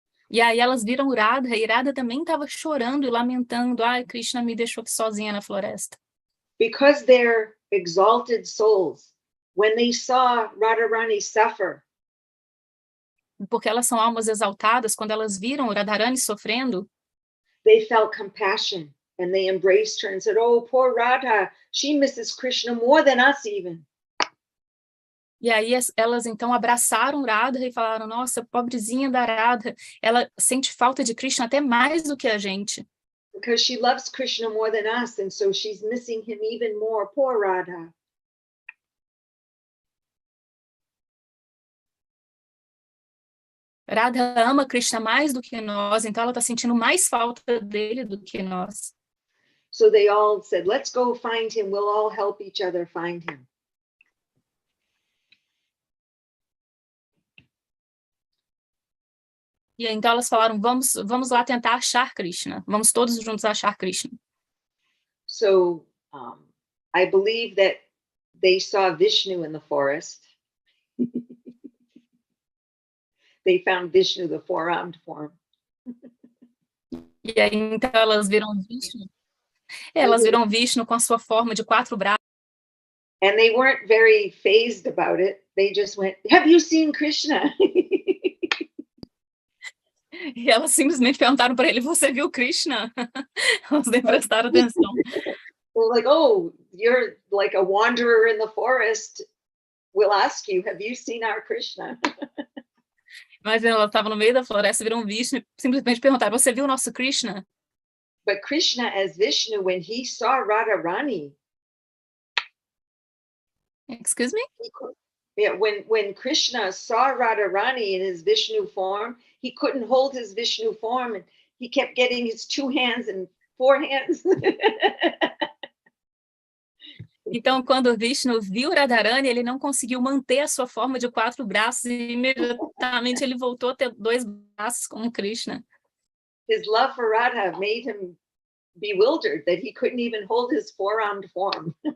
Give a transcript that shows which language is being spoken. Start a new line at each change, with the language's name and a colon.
Portuguese: E aí elas viram Radha, e Radha também estava chorando e lamentando, ai, Krishna me deixou aqui sozinha na floresta.
English: Because they're exalted souls, when they saw Rādhārāṇī suffer,
Portuguese: porque elas são almas exaltadas, quando elas viram Radharani sofrendo,
English: they felt compassion and they embraced her and said, oh, poor Radha, she misses Krishna more than us even.
Portuguese: E aí elas então abraçaram Radha e falaram, nossa, pobrezinha da Radha, ela sente falta de Krishna até mais do que a gente.
English: Because she loves Krishna more than us, and so she's missing him even more. Poor Radha.
Portuguese: Radha ama Krishna mais do que nós, então ela está sentindo mais falta dele do que nós.
English: So they all said, let's go find him. We'll all help each other find him.
Portuguese: E então elas falaram, vamos lá tentar achar Krishna. Vamos todos juntos achar Krishna.
English: So I believe that they saw Vishnu in the forest. They found Vishnu, the four-armed form.
Portuguese: E aí então elas viram Vishnu. Elas viram Vishnu com a sua forma de 4 braços.
English: And they weren't very fazed about it. They just went, have you seen Krishna?
Portuguese: E elas simplesmente perguntaram para ele, você viu Krishna? Elas nem prestaram atenção.
English: They're like, oh, you're like a wanderer in the forest. We'll ask you, have you seen our Krishna?
Portuguese: Imagina, ela estava no meio da floresta, virou um Vishnu e simplesmente perguntaram, você viu o nosso Krishna?
English: But Krishna as Vishnu, when he saw Radharani, Excuse me? yeah, when Krishna saw Radharani in his Vishnu form, he couldn't hold his Vishnu form, and he kept getting his 2 hands and 4 hands.
Portuguese: Então, quando o Vishnu viu Radharani, ele não conseguiu manter a sua forma de 4 braços e imediatamente ele voltou a ter 2 braços como Krishna.
English: His love for Radha made him bewildered that he couldn't even hold his 4-armed form.